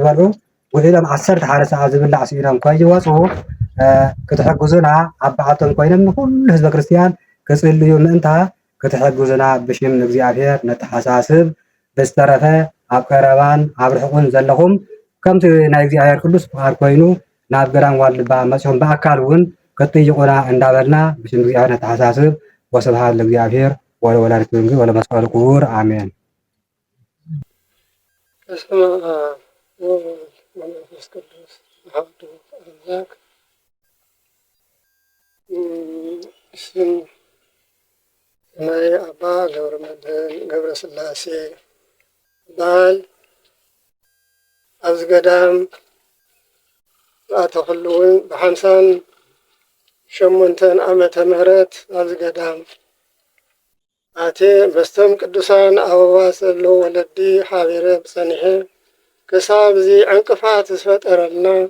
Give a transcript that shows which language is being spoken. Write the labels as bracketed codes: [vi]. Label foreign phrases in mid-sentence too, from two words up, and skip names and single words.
[ti] ዝበልዑ ውዒሎም 11 ሰዓት ዝብላዕ ሲኢኖም ከይወፁ ክትሕግዙና ኣብ በዓቶም ኮይኖም ንኩሉ ህዝበ ክርስቲያን ክጽልዩ ምእንታ ክትሕግዙና ብሽም እግዚአብሔር ነተሓሳስብ። ብዝተረፈ ኣብ ቀረባን ኣብ ርሑቕን ዘለኹም ከምቲ ናይ እግዚአብሔር ቅዱስ ፍቃድ ኮይኑ ናብ ገዳም ዋልድባ መፅኦም በኣካል እውን ክትጥይቁና እንዳበልና ብሽም እግዚአብሔር ነተሓሳስብ። [gez] ወስብሐት ለእግዚአብሔር ወለወላዲቱ ድንግል ወለመስቀሉ ክቡር አሜን። በስመ አብ ወወልድ ወመንፈስ ቅዱስ አሐዱ አምላክ። [ti] ስም ናይ አባ ገብረመድህን ገብረስላሴ በዓል ኣብዚ ገዳም ዝኣተኹሉ እውን ብ58 ዓመተ ምህረት ኣብዚ ገዳም ኣቴ በስቶም ቅዱሳን ኣበባት ዘለዎ ወለዲ ሓቢረ ብጸኒሐ ክሳብ እዚ ዕንቅፋት ዝፈጠረልና